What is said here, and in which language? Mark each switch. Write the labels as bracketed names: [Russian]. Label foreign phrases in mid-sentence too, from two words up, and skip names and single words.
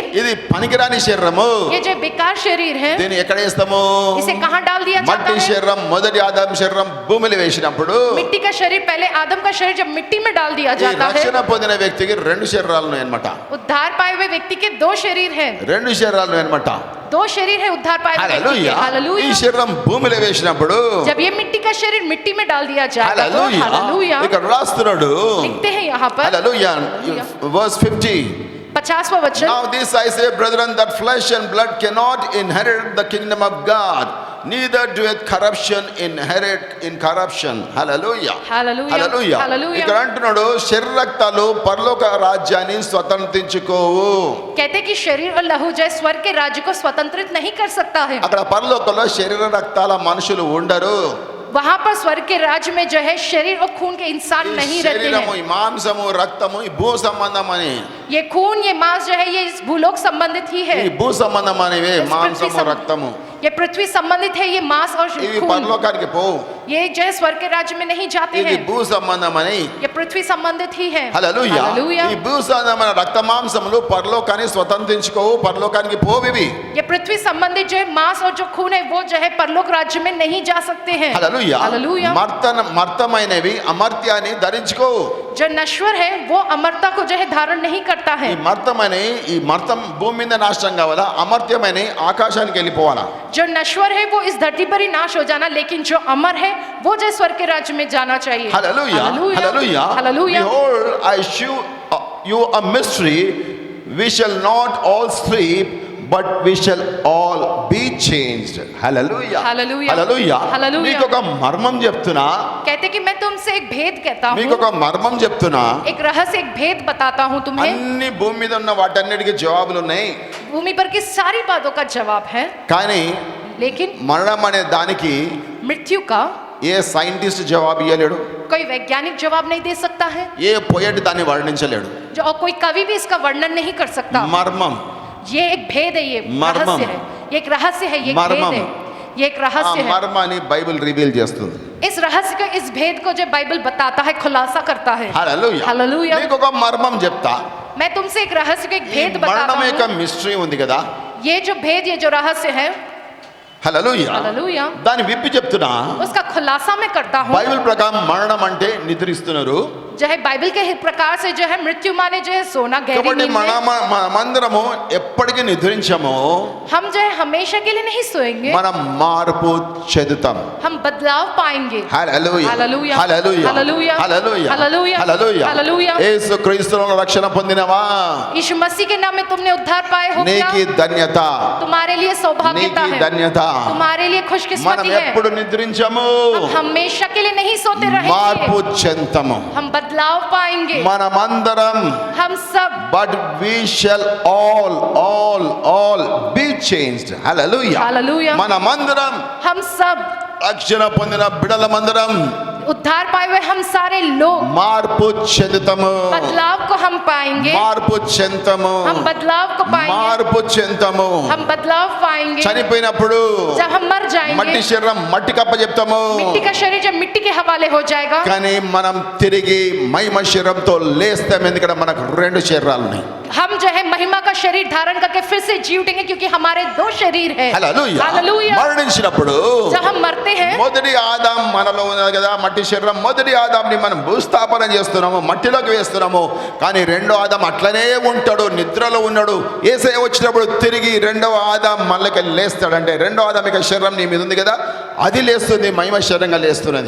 [Telugu] ఇది పనికిరాని శరీరము. [Hindi] ये जो बेकार शरीर है, [Telugu] దీన్ని ఎక్కడ వేస్తాము? [Hindi] इसे कहाँ डाल दिया जाता [Telugu] మట్టి [Hindi] है? [Telugu] శరీరం, మొదటి ఆదాం శరీరం భూమిలో వేసినప్పుడు [Hindi] मिट्टी का शरीर, पहले आदम का शरीर जब मिट्टी में डाल दिया [Telugu] ఈ [Hindi] जाता है, [Telugu] రక్షణ పొందిన వ్యక్తికి రెండు శరీరాలు ఉన్నాయన్నమాట. [Hindi] उद्धार पाए हुए व्यक्ति के दो शरीर हैं. [Telugu] రెండు శరీరాలు ఉన్నాయన్నమాట. [Hindi] दो शरीर है उद्धार पाए हुए व्यक्ति के. [Telugu] హల్లెలూయా. ఈ [Hindi] हालेलुया. [Telugu] శరీరం భూమిలో వేసినప్పుడు [Hindi] जब ये मिट्टी का शरीर मिट्टी में डाल दिया जाएगा तो [Telugu] హల్లెలూయా, [Hindi] हालेलुया [Telugu] ఇక్కడ రాస్తున్నాడు. [Hindi] लिखते हैं यहाँ पर [Telugu] హల్లెలూయా, వర్స్ 50. [Hindi] 50वां वचन। [English] Now this I say, brethren, that flesh and blood cannot inherit the kingdom of God, neither doeth corruption inherit incorruption. Hallelujah. Hallelujah. Hallelujah. Hallelujah. [Telugu] ఇక్కడ అంటున్నాడు శరీర రక్తాలు పరలోక రాజ్యాన్ని స్వతంత్రించుకోవు. [Hindi] कहते कि शरीर और लहू जो है स्वर्ग के राज्य को स्वतंत्रित नहीं कर सकता है। [Telugu] అక్కడ పరలోకంలో శరీర రక్తాల మనుషులు ఉండరు. [Hindi] वहां पर स्वर्ग के राज्य में जो है शरीर और खून के इंसान [Telugu] ఈ [Hindi] नहीं रहते [Telugu] శరీరము [Hindi] हैं। [Telugu] ఈ మాంసము రక్తము ఈ భూ సంబంధం అని [Hindi] ये खून ये मांस जो है ये इस भूलोक संबंधित ही है। [Telugu] ఈ భూ సంబంధం అనేవి [Hindi] इस पृथ्वी [Telugu] మాంసము [Hindi] सं- [Telugu] రక్తము [Hindi] ये पृथ्वी संबंधित है, ये मांस और [Telugu] ఇవి [Hindi] खून [Telugu] పరలోకానికి పోవు. [Hindi] ये जो है स्वर्ग के राज्य में नहीं जाते [Telugu] ఇది [Hindi] हैं। [Telugu] భూ సంబంధం అని. [Hindi] ये पृथ्वी संबंधित ही है। [Telugu] హల్లెలూయా. [Hindi] हालेलुया। [Telugu] ఈ భూ సంబంధమైన రక్త మాంసములు పరలోకాన్ని స్వతంత్రించుకోవు, పరలోకానికి పోవివి. [Hindi] ये पृथ्वी संबंधित जो है मांस और जो खून है वो जो है परलोक राज्य में नहीं जा सकते हैं। [Telugu] హల్లెలూయా. [Hindi] हालेलुया। [Telugu] మర్తమైనవి అమర్త్యాన్ని ధరించుకోవు. [Hindi] जो नश्वर है वो अमरता को जो है धारण नहीं करता है। [Telugu] ఈ మర్తం భూమి మీద నాశనం కావాలా, అమర్త్యమైన ఆకాశానికి వెళ్ళిపోవాలా. [Hindi] जो नश्वर है वो इस धरती पर ही नाश हो जाना, लेकिन जो अमर है वो जो स्वर्ग के राज्य में जाना चाहिए। [English] Hallelujah. Hallelujah. Hallelujah। Behold, I shew you a mystery. We shall not all sleep, but we shall all be changed. Hallelujah. Hallelujah. Hallelujah. Hallelujah. [Telugu] మీకు ఒక మర్మం చెప్తున్నా. [Hindi] कहते कि मैं तुमसे एक भेद कहता [Telugu] మీకు [Hindi] हूँ, [Telugu] ఒక మర్మం చెప్తున్నా. [Hindi] एक रहस्य एक भेद बताता हूँ तुम्हें। [Telugu] అన్ని భూమి మీద ఉన్న వాటన్నిటికీ జవాబులు ఉన్నాయి. [Hindi] भूमि पर की सारी बातों का जवाब है, [Telugu] కానీ [Hindi] लेकिन [Telugu] మరణం అనే దానికి [Hindi] मृत्यु का [Telugu] ఏ సైంటిస్ట్ జవాబు ఇవ్వలేడు. [Hindi] कोई वैज्ञानिक जवाब नहीं दे सकता है, [Telugu] ఏ పోయెట్ దాన్ని వర్ణించలేడు. [Hindi] जो और कोई कवि भी इसका वर्णन नहीं कर सकता। [Telugu] మర్మం. [Hindi] ये एक भेद है, ये [Telugu] मर्मम। [Hindi] रहस्य है, ये एक रहस्य है, ये एक [Telugu] मर्मम। [Hindi] भेद है, ये एक [Telugu] ఆ [Hindi] रहस्य है। [Telugu] మర్మాన్ని బైబిల్ రివీల్ చేస్తుంది. [Hindi] इस रहस्य को, इस भेद को जो बाइबल बताता है, खुलासा करता है। [Telugu] హల్లెలూయా. [Hindi] हालेलुया। [Telugu] నీకు ఒక మర్మం చెప్తా. [Hindi] मैं तुमसे एक रहस्य को एक [Telugu] ఈ [Hindi] भेद बताता [Telugu] మరణం యొక్క [Hindi] हूँ। [Telugu] మిస్టరీ ఉంది కదా. [Hindi] ये जो भेद, ये जो रहस्य है, [Telugu] హల్లెలూయా. [Hindi] हालेलुया, [Telugu] దాన్ని విప్పి చెప్తున్నా. [Hindi] उसका खुलासा मैं करता हूँ। [Telugu] బైబిల్ ప్రకారం మరణం అంటే నిద్రిస్తున్నారు. [Hindi] जो है बाइबल के प्रकार से जो है मृत्यु माने जो है सोना, गहरी [Telugu] కాబట్టి [Hindi] नींद में। [Telugu] మనమందరము ఎప్పటికీ నిద్రించము. [Hindi] हम जो है हमेशा के लिए नहीं सोएंगे, [Telugu] మనం మార్పు చెందుతాం. [Hindi] हम बदलाव पाएंगे। [Telugu] హల్లెలూయా. [Hindi] हालेलुया। [Telugu] హల్లెలూయా. [Hindi] हालेलुया। [Telugu] హల్లెలూయా. [Hindi] हालेलुया। [Telugu] హల్లెలూయా. [Hindi] हालेलुया। [Telugu] యేసు క్రీస్తులో రక్షణ పొందినవా? [Hindi] यीशु मसीह के नाम में तुमने उद्धार पाए हो क्या? [Telugu] నీకి ధన్యత. [Hindi] तुम्हारे लिए सौभाग्यता [Telugu] నీకి [Hindi] है, [Telugu] ధన్యత. [Hindi] तुम्हारे लिए [Telugu] మనం [Hindi] खुशकिस्मती है। [Telugu] ఎప్పుడు నిద్రించము. [Hindi] हम हमेशा के लिए नहीं सोते [Telugu] మార్పు [Hindi] रहेंगे, [Telugu] చెందము. [Hindi] हम बदलाव पाएंगे। [Telugu] మనమందరం [Hindi] हम सब [English] but we shall all be changed. Hallelujah. Hallelujah. [Telugu] మనమందరం [Hindi] हम सब [Telugu] రక్షణ పొందిన బిడ్డలమందరం [Hindi] उद्धार पाए हुए हम सारे लोग [Telugu] మార్పు చెందుతాము. [Hindi] बदलाव को हम पाएंगे, [Telugu] మార్పు చెందుతాము. [Hindi] हम बदलाव को पाएंगे, [Telugu] మార్పు చెందుతాము. [Hindi] हम बदलाव पाएंगे। [Telugu] చనిపోయినప్పుడు [Hindi] जब हम मर [Telugu] మట్టి [Hindi] जाएंगे, [Telugu] శరీరం మట్టి కప్ప చెప్తాము. [Hindi] मिट्टी का शरीर जब मिट्टी के हवाले हो जाएगा, [Telugu] కానీ మనం తిరిగి మహిమ శరీరంతో లేస్తాం. ఎందుకంటే మనకు రెండు శరీరాలు ఉన్నాయి. [Hindi] हम जो है महिमा का शरीर धारण करके फिर से जी उठेंगे, क्योंकि हमारे दो शरीर है। [Telugu] హల్లెలూయా. [Hindi] हालेलुया। [Telugu] మరణించినప్పుడు [Hindi] जब हम मरते हैं, [Telugu] మొదటి ఆదాం మనలో ఉన్నది కదా, మట్టి శరీరం. మొదటి ఆదాంని మనం భూస్థాపన చేస్తున్నాము, మట్టిలోకి వేస్తున్నాము. కానీ రెండో ఆదాం అట్లనే ఉంటాడు, నిద్రలో ఉన్నాడు. యేసయ్య వచ్చినప్పుడు తిరిగి రెండవ ఆదాం మళ్ళీ లేస్తాడు. అంటే రెండో ఆదాం యొక్క శరీరం నీ మీద ఉంది కదా, అది లేస్తుంది, మహిమ శరీరంగా లేస్తున్నది.